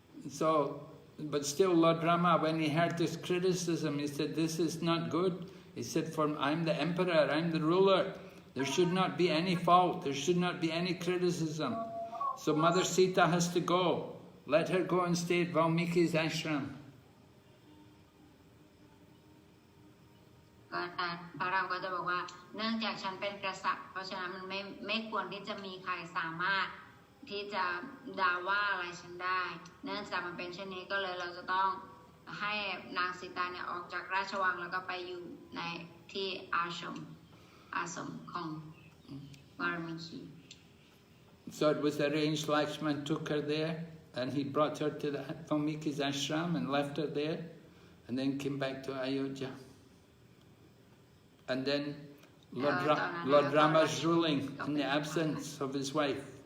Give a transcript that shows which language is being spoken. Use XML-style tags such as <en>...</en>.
<en>So, but still, Lord Rama, when he heard this criticism, he said, this is not good. He said, I'm the emperor, I'm the ruler. There should not be any fault, there should not be any criticism. So Mother Sita has to go. Let her go and stay at Valmiki's ashram.</en> <th>พระรามก็จะบอกว่าเนื่องจากฉันเป็นกษัตริย์เพราะฉะนั้นมันไม่ควรที่จะมีใครสามารถที่จะด่าว่าอะไรฉันได้เนื่องจากมันเป็นเช่นนี้ก็เลยเราจะต้องให้นางสีตาเนี่ยออกจากราชวังแล้วก็ไปอยู่ในที่อาสมของวารมิคี</th> <en>So it was arranged, Lakshman took her there and he brought her to the Valmiki's ashram and left her there and then came back to Ayodhya. And then Lord Rama's ruling in the absence of his wife.</en>